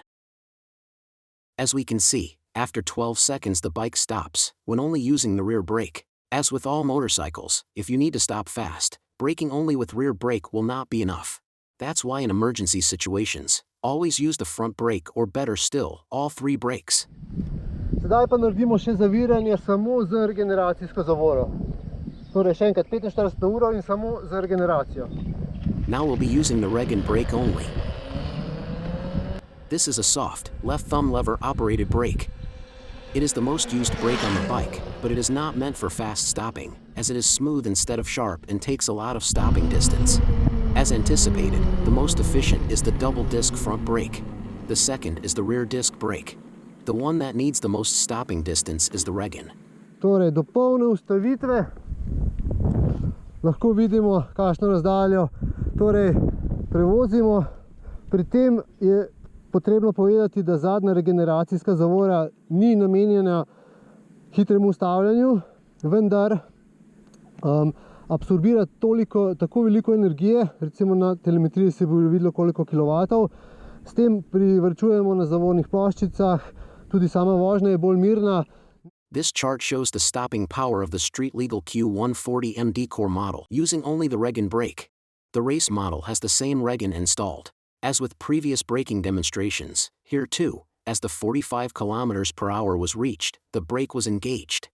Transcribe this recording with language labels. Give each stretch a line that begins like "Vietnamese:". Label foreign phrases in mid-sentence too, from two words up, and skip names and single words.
English: As we can see, after 12 seconds the bike stops, when only using the rear brake. As with all motorcycles, if you need to stop fast, braking only with rear brake will not be enough. That's why in emergency situations, always use the front brake or better still, all three brakes.
Slovenian: Sedaj pa naredimo še zaviranje samo z regeneracijsko zavoro. Torej še enkrat 45 na uro in samo z regeneracijo.
English: Now we'll be using the Regen brake only. This is a soft, left thumb lever operated brake. It is the most used brake on the bike, but it is not meant for fast stopping, as it is smooth instead of sharp and takes a lot of stopping distance. As anticipated, the most efficient is the double disc front brake. The second is the rear disc brake. The one that needs the most stopping distance is the Regen.
Slovenian: Torej, do polne ustavitve lahko vidimo, kakšno razdaljo torej prevozimo. Pri tem je potrebno povedati, da zadnja regeneracijska zavora ni namenjena hitremu ustavljanju, vendar absorbira tako veliko energije, recimo na telemetriji se bo videlo koliko kilovatov, s tem privarčujemo na zavornih ploščicah, tudi sama vožnja je bolj mirna.
English: This chart shows the stopping power of the street-legal Q140MD core model using only the Regen brake. The race model has the same Regen installed. As with previous braking demonstrations, here too, as the 45 km/h was reached, the brake was engaged.